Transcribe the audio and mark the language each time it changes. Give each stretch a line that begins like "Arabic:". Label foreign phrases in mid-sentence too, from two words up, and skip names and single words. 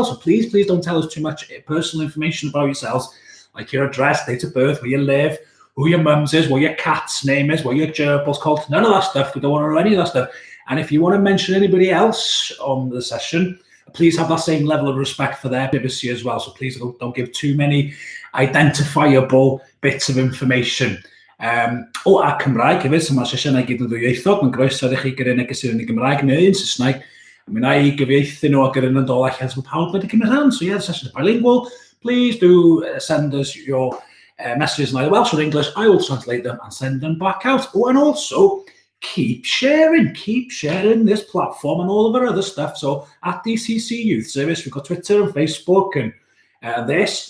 English: So please don't tell us too much personal information about yourselves, like your address, date of birth, where you live, who your mum's is, what your cat's name is, what your gerbil's called. None of that stuff. We don't want to know any of that stuff. And if you want to mention anybody else on the session, please have that same level of respect for their privacy as well. So please don't give too many identifiable bits of information.
Welsh: O a Cymraeg hefyd, so mae'r sesiynau gyd yn ddwyieithog, mae'n groeso i chi gyrru negeswyr yn y Gymraeg neu yn Saesneg. Mi wna i gyfieithu nhw a gyrru nhw'n dol allan so pawb wedi cymryd rhan.
English: So yeah, the session is bilingual. Please do send us your messages in either Welsh or English. I will translate them and send them back out. Oh, and also keep sharing this platform and all of our other stuff. So at DCC Youth Service, we've got Twitter and Facebook and this.